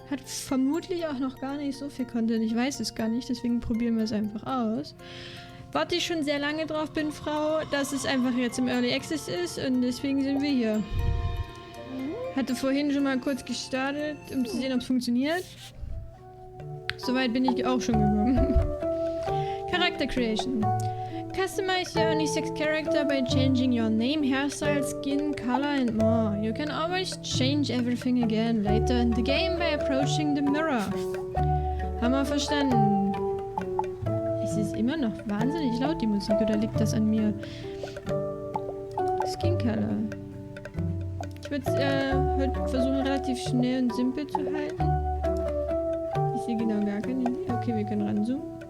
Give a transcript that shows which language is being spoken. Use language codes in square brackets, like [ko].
[de] Hat vermutlich auch noch gar nicht so viel Content. Ich weiß es gar nicht, deswegen probieren wir es einfach aus. Warte ich schon sehr lange drauf bin, Frau, dass es einfach jetzt im Early Access ist und deswegen sind wir hier. Hatte vorhin schon mal kurz gestartet, um zu sehen, ob es funktioniert. Soweit bin ich auch schon gekommen. [en] Character Creation. Customize your unisex character by changing your name, hairstyle, skin, color and more. You can always change everything again later in the game by approaching the mirror. [de] Haben wir verstanden. Es ist immer noch wahnsinnig laut, die Musik, oder liegt das an mir? Skin Color. Ich würde es heute versuchen, relativ schnell und simpel zu halten. Ich sehe genau gar keine Idee. Okay, wir können ranzoomen.